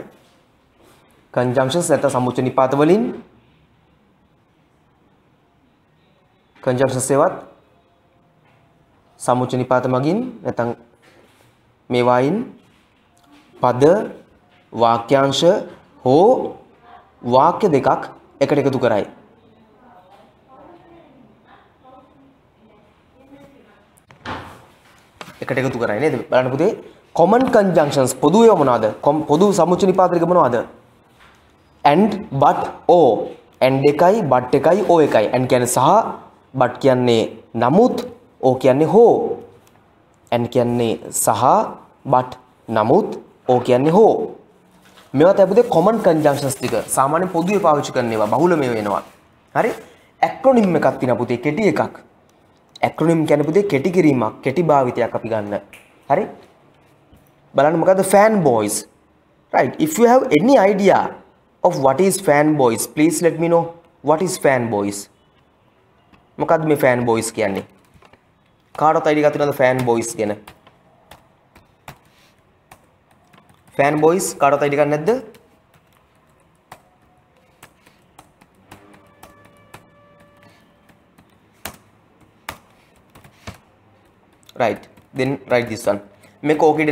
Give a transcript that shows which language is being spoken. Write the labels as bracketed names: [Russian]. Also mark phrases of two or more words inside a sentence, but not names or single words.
[Sinhala] conjunctions නැත්නම් සමුච්ච නිපාත වලින් conjunctions ඒවත් සමුච්ච නිපාත මගින් නැත්නම් මේවා අයින් පද වාක්‍යාංශ හෝ වාක්‍ය දෙකක් එකට එකතු කරයි. එකට එකතු කරයි නේද? බලන්න පුතේ [English] common conjunctions [Sinhala] පොදු ඒවා මොනවාද? පොදු සමුච්ච නිපාත දෙක මොනවාද? [English] and but o and [Sinhala] එකයි but එකයි o එකයි and කියන්නේ සහ but කියන්නේ නමුත් o කියන්නේ හෝ and කියන්නේ සහ but නමුත් o කියන්නේ හෝ මේවා තමයි [English] common conjunctions [Sinhala] ටික සාමාන්‍යයෙන් පොදුවේ පාවිච්චි කරන ඒවා බහුල මේ වෙනවා හරි acronym එකක් තියෙනවා පුතේ කෙටි එකක් acronym කියන්නේ පුතේ කෙටි කිරීමක් කෙටි භාවිතයක් අපි ගන්න හරි බලන්න මොකද්ද [English] fanboys right if you have any idea of what is fanboys please let me know what is fanboys [Sinhala] මොකද්ද මේ fanboys කියන්නේ කාටවත් idea එකක් තියෙනවද fanboys ගැන fanboys කාටවත් idea එකක් නැද්ද [English] right then write this one [Sinhala] මේක ඕකේද